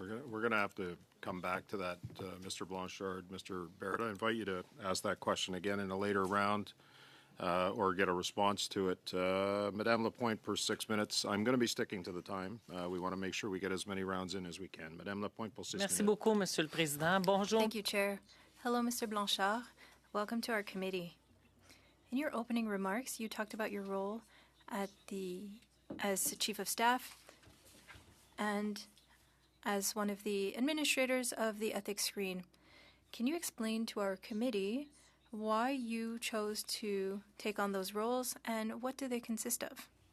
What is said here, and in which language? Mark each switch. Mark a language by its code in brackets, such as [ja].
[en] We're going to have to come back to that, Mr. Blanchard. Mr. Barrett, I invite you to ask that question again in a later round or get a response to it. Madame Lapointe per 6 minutes. I'm going to be sticking to the time. We want to make sure we get as many rounds in as we can. [fr] Madame Lapointe pour 6 minutes. Merci beaucoup, Monsieur le Président. Bonjour. [en] Thank you, Chair. Hello, Mr. Blanchard. Welcome to our committee. In your opening remarks, you talked about your role as Chief of Staff and as one of the administrators of the ethics screen. Can you explain to our committee why you chose to take on those roles and what do they consist of?